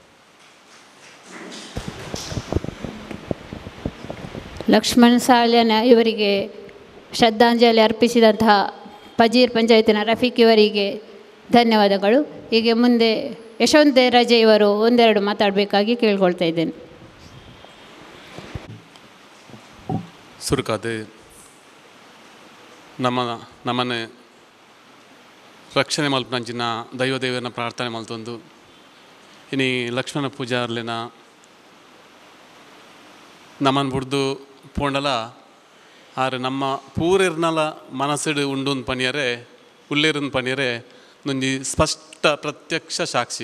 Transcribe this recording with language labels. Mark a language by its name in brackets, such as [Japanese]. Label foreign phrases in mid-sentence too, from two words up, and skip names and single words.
[Kannada] ಲಕ್ಷ್ಮಣ ಸಾಲ್ಯಾನ ಇವರಿಗೆ ಶ್ರದ್ಧಾಂಜಲಿ ಅರ್ಪಿಸಿದಂತಹ ಪಜೀರ್ ಪಂಚಾಯತಿನ ರಫೀಕ್ ಇವರಿಗೆ ಧನ್ಯವಾದಗಳು. ಹೀಗೆ ಮುಂದೆ ಯಶವಂತ ರಾಜೆ ಇವರು ಒಂದೆರಡು ಮಾತಾಡಬೇಕಾಗಿ ಕೇಳ್ಕೊಳ್ತಾ ಇದ್ದೇನೆ. [Tulu] ಸುರುಕಾದು ನಮ್ಮನ್ನು ರಕ್ಷಣೆ ಮಲ್ಪನಂಚಿನ ದೈವದೇವರನ್ನ ಪ್ರಾರ್ಥನೆ ಮಲ್ತೊಂದು ಇನಿ ಲಕ್ಷ್ಮಣ ಪೂಜಾರ್ಲಿನ ನಮ್ಮನ್ನು ಬಿಡ್ದು ಪೋಂಡಲ ಆರು ನಮ್ಮ ಪೂರಿರ್ನಲ ಮನಸ್ಸಿಡು ಉಂಡುಂದು ಪಣಿಯರೆ ಉಳ್ಳೇರಿನ ಪಣಿಯರೆ ನೊಂದು ಸ್ಪಷ್ಟ ಪ್ರತ್ಯಕ್ಷ ಸಾಕ್ಷಿ.